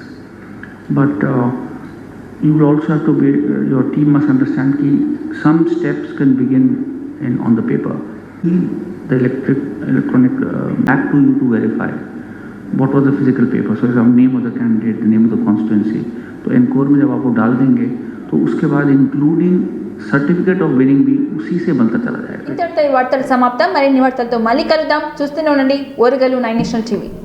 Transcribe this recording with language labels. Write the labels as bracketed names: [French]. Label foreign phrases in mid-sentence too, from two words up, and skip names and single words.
[English] But you will also have to be, your team must understand that some steps can begin on the paper. The electronic back to you to verify what was the physical paper. So the name of the candidate, the name of the constituency. [Hindi] तो एनकोर में जब आपको डाल देंगे तो उसके बाद इंक्लूडिंग [English] certificate of winning [Hindi] भी उसी से बनता चला जाएगा. [Telugu] ఇంతటితో ఈ వార్తలు సమాప్తం. మరిన్ని వార్తలతో మళ్ళీ కలుద్దాం. చూస్తూనే ఉండండి ఓరుగల్లు 9 నేషనల్ టీవీ.